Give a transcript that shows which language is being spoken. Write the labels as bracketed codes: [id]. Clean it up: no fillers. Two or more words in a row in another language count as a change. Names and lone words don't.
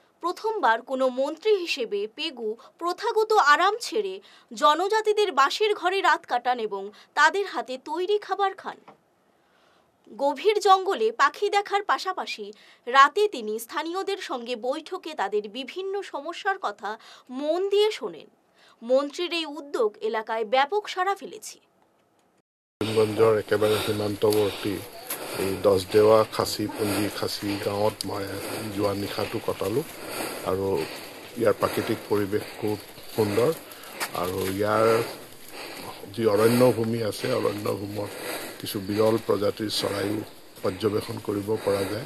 [bn] প্রথমবার কোনো মন্ত্রী হিসেবে পেগু প্রথাগত আরাম ছেড়ে জনজাতিদের বাঁশের ঘরে রাত কাটান এবং তাদের হাতে তৈরি খাবার খান। গভীর জঙ্গলে পাখি দেখার পাশাপাশি রাতে তিনি স্থানীয়দের সঙ্গে বৈঠকে তাদের বিভিন্ন সমস্যার কথা মন দিয়ে শোনেন। মন্ত্রীর এই উদ্যোগ এলাকায় ব্যাপক সাড়া ফেলেছে। [as] করিমগঞ্জৰ একেবাৰে সীমান্তৱৰ্তী এই 10 দেৱা খাচী গাঁৱত মই যোৱা নিশাটো কটালোঁ আৰু ইয়াৰ প্ৰাকৃতিক পৰিৱেশ খুব সুন্দৰ আৰু ইয়াৰ যি অৰণ্যভূমি আছে অৰণ্যভূমিত কিছু বিৰল প্ৰজাতিৰ চৰাইও পৰ্যবেক্ষণ কৰিব পৰা যায়।